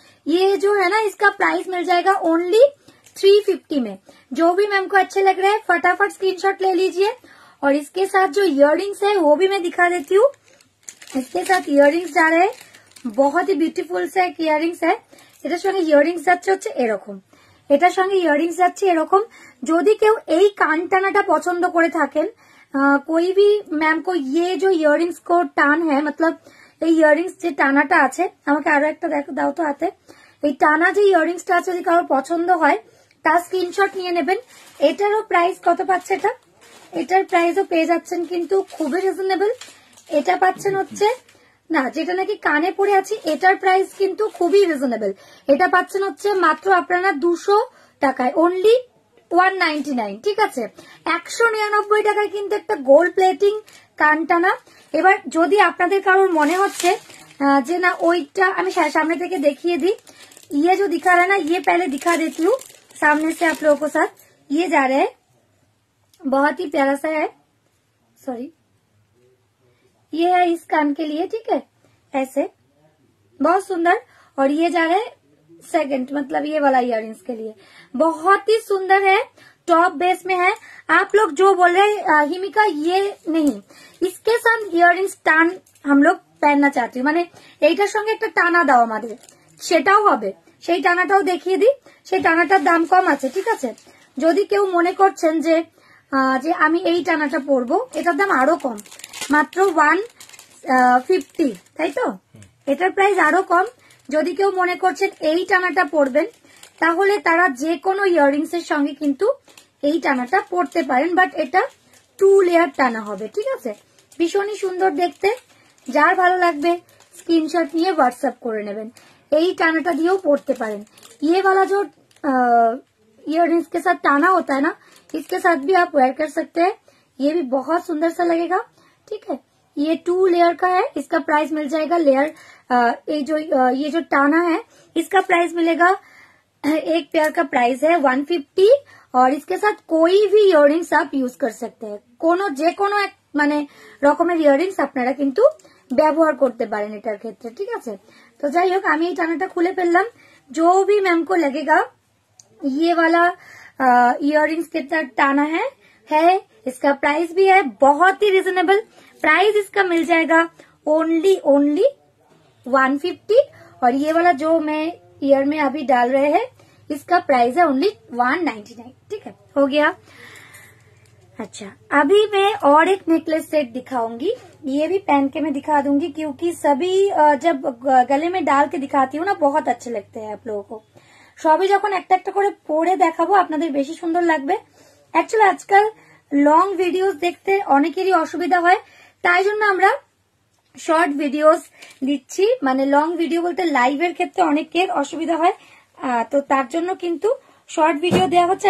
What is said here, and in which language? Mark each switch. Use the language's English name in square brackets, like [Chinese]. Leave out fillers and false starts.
[Hindi] ये जो है ना इसका प्राइस मिल जाएगा ओनली 350 में। जो भी मैम को अच्छे लग रहे हैं फटाफट स्क्रीनशॉट ले लीजिए। और इसके साथ जो इयररिंग्स है वो भी मैं दिखा देती हूँ। इसके साथ इयररिंग्स जा रहे हैं, बहुत ही ब्यूटीफुल से एक इयररिंग्स है। [Bangla] এটার সঙ্গে ইয়াররিংস যাচ্ছে হচ্ছে এরকম, এটার সঙ্গে ইয়াররিংস যাচ্ছে এরকম। যদি কেউ এই কান টানাটা পছন্দ করে থাকেন, [Hindi] कोई भी मैम को ये जो इयररिंग्स को टान है, मतलब [Bangla] এই ইয়াররিংস যে টানাটা আছে, আমাকে আরো একটা দেখো দাও তো হাতে। এই টানা যে ইয়াররিংসটা আছে যদি কারোর পছন্দ হয় তার স্ক্রিনশট নিয়ে নেবেন। এটারও প্রাইস কত পাচ্ছে এটা? এটার প্রাইসও পেয়ে যাচ্ছেন কিন্তু খুবই রিজনেবল। এটা পাচ্ছেন হচ্ছে না, যেটা নাকি কানে পরে আছি এটার প্রাইস কিন্তু খুবই রিজনেবল। এটা পাচ্ছেন হচ্ছে মাত্র আপনারা 200 টাকায়, অনলি 199। ঠিক আছে, 199 টাকায় কিন্তু একটা গোল্ড প্লেটিং কানটানা। এবার যদি আপনাদের কারোর মনে হচ্ছে যে না ওইটা আমি সামনে থেকে দেখিয়ে দিই, [Hindi] ये जो दिखा रहा है ना ये पहले दिखा देती हूँ सामने से आप लोगों को साथ। ये जा रहा है, बहुत ही प्यारा सा है, सॉरी ये है इस कान के लिए। ठीक है, ऐसे बहुत सुंदर। और ये जा रहा है सेकंड, मतलब ये वाला इयररिंग्स के लिए बहुत ही सुंदर है, टॉप बेस में है। आप लोग जो बोल रहे हैं हिमिका ये नहीं, इसके साथ इयररिंग्स टान हम लोग पहनना चाहते हैं, [Bangla] মানে এইটার সঙ্গে একটা টানা দাও আমাদের, সেটাও হবে। সেই টানাটাও দেখিয়ে দিই, সেই টানাটার দাম কম আছে। ঠিক আছে, যদি কেউ মনে করছেন যে যে আমি এই টানাটা পরবো, এটার দাম আরো কম, মাত্র 150, তাই তো? এটার প্রাইস আরো কম। যদি কেউ মনে করছেন এই টানাটা পরবেন তাহলে তারা যে কোনো ইয়াররিংস এর সঙ্গে কিন্তু এই টানাটা পরতে পারেন, বাট এটা 2 লেয়ার টানা হবে। ঠিক আছে, ভীষণই সুন্দর দেখতে। যার ভালো লাগবে স্ক্রিনশট নিয়ে হোয়াটসঅ্যাপ করে নেবেন। এই টানাটা দিয়েও পরতে পারেন। [Hindi] ये वाला जो इयररिंग्स के साथ टाना होता है ना, इसके साथ भी आप वेयर कर सकते हैं, ये भी बहुत सुंदर सा लगेगा। ठीक है, ये 2 लेयर का है, इसका प्राइस मिल जाएगा लेयर ये जो टाना है इसका प्राइस मिलेगा, एक पेयर का प्राइस है 150। और इसके साथ कोई भी इयररिंग्स आप यूज कर सकते हैं, [Bangla] কোনো যে কোনো এক মানে রকমের ইয়ররিংস আপনারা কিন্তু ব্যবহার করতে পারেন এটার ক্ষেত্রে। ঠিক আছে, তো যাই হোক আমি এই টানাটা খুলে ফেললাম। [Hindi] जो भी मैम को लगेगा ये वाला इयररिंग्स के साथ टाना है, इसका प्राइस भी है बहुत ही रिजनेबल। प्राइस इसका मिल जाएगा ओनली 150। और ये वाला जो मैं ईयर में अभी डाल रहे हैं इसका प्राइस है ओनली 199। ठीक है, हो गया। अच्छा, अभी मैं और एक नेकलेस सेट दिखाऊंगी, ये भी पहन के मैं दिखा दूंगी, क्योंकि सभी जब गले में डाल के दिखाती हूँ ना बहुत अच्छे लगते हैं आप लोगों को। [Bangla] সবই যখন একটা একটা করে পরে দেখাবো আপনাদের বেশি সুন্দর লাগবে। অ্যাকচুয়ালি আজকাল লং ভিডিওস দেখতে অনেকেরই অসুবিধা হয়, তাই জন্য আমরা শর্ট ভিডিওস দিচ্ছি। মানে লং ভিডিও বলতে লাইভের ক্ষেত্রে অনেকের অসুবিধা হয়, তো তার জন্য কিন্তু শর্ট ভিডিও দেওয়া হচ্ছে।